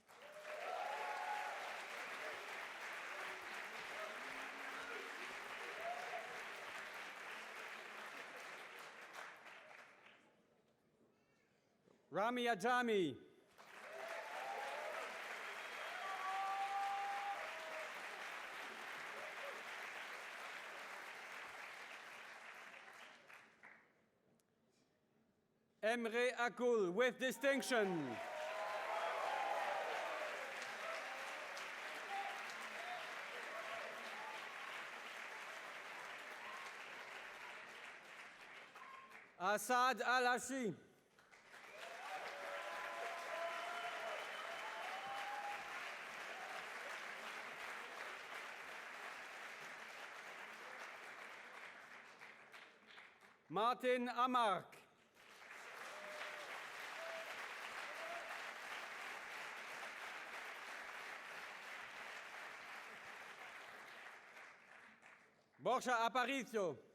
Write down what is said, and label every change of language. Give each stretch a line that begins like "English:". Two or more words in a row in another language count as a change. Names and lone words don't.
English: Rami Ajami. Emre Akul with distinction. Asad Al-Ashi. Martin Amark. Borja Aparicio.